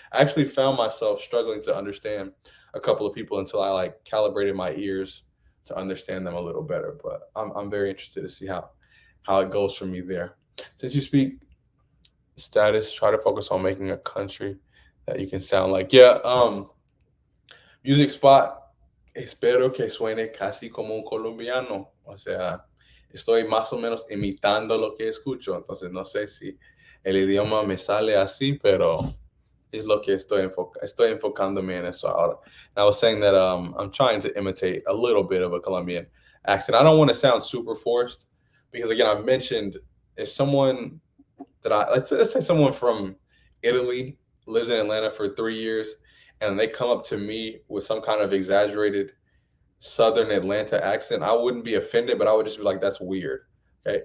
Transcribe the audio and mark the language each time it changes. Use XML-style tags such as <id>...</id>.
<en>I actually found myself struggling to understand a couple of people until I like calibrated my ears to understand them a little better. But I'm very interested to see how it goes for me there. Since you speak status, try to focus on making a country that you can sound like. Yeah, music spot.</en> <es>Espero que suene casi como un colombiano. O sea, estoy más o menos imitando lo que escucho. Entonces, no sé si el idioma me sale así, pero es lo que estoy enfocándome en eso ahora.</es> <en>And I was saying that I'm trying to imitate a little bit of a Colombian accent. I don't want to sound super forced because, again, I've mentioned if someone that let's say someone from Italy lives in Atlanta for 3 years and they come up to me with some kind of exaggerated Southern Atlanta accent, I wouldn't be offended, but I would just be like, that's weird. Okay.</en>